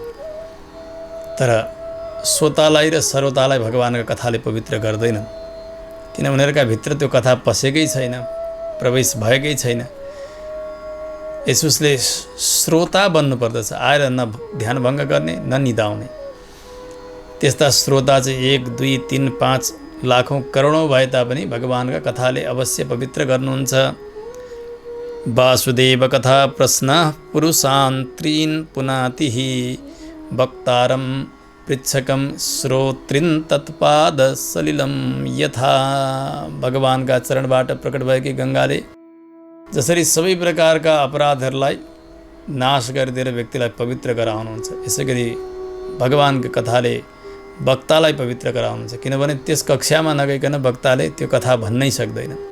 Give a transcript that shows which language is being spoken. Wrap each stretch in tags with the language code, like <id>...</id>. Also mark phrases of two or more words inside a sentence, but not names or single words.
<ne>तर श्रोतालाई र सरोतालाई भगवानका कथाले पवित्र गर्दैनन्, किन उनीहरूका भित्र त्यो कथा पसेकै छैन, प्रवेश भएकै छैन। यसुसले श्रोता बन्नुपर्दछ, आएर न ध्यान भङ्ग गर्ने न निदाउने। त्यस्ता श्रोता चाहिँ 1, 2, 3, 5 लाखौँ करोडौँ भए तापनि भगवानका कथाले अवश्य पवित्र गर्नुहुन्छ।</ne> <sa>वासुदेव कथा प्रश्न पुरुषान् त्रीन् पुनातिः वक्तारं पृच्छकं श्रोत्रिन् तत्पाद सलिलं यथा।</sa> <ne>भगवानका चरणबाट प्रकट भएकी गङ्गाले जसरी सबै प्रकारका अपराधहरूलाई नाश गरिदिएर व्यक्तिलाई पवित्र गराउनुहुन्छ, यसै गरी भगवानको कथाले वक्तालाई पवित्र गराउनुहुन्छ। किनभने त्यस कक्षामा नगइकन वक्ताले त्यो कथा भन्नै सक्दैन।</ne>